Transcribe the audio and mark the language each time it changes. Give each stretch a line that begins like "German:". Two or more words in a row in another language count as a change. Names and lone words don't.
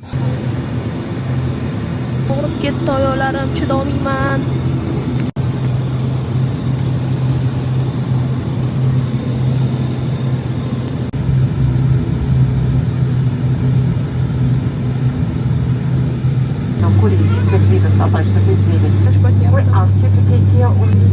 Uzbek: Og'rib ketdi oyoqlarim, chidolmayman.
Russian: Курение всех видов табачных изделий.
English: We ask you to take care of